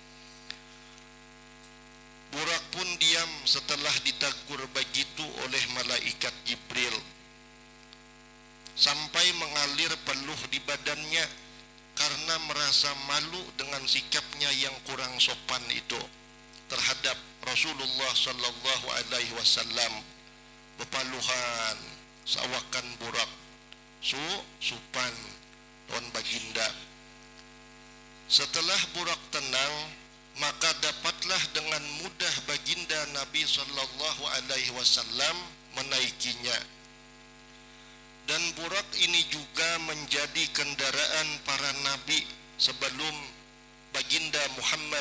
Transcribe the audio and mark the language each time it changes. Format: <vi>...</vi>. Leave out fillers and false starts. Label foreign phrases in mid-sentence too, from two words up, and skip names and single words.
<id>Burak pun diam setelah ditegur begitu oleh malaikat Jibril, sampai mengalir peluh di badannya karena merasa malu dengan sikapnya yang kurang sopan itu terhadap Rasulullah</id> <ar>صلى الله عليه وسلم.</ar> <bjn>Bepaluhan, sawakan burak supan lawan baginda.</bjn> <id>Setelah burak tenang, maka dapatlah dengan mudah baginda Nabi</id> <ar>صلى الله عليه وسلم</ar> <id>menaikinya. Dan burak ini juga menjadi kendaraan para nabi sebelum baginda Muhammad</id>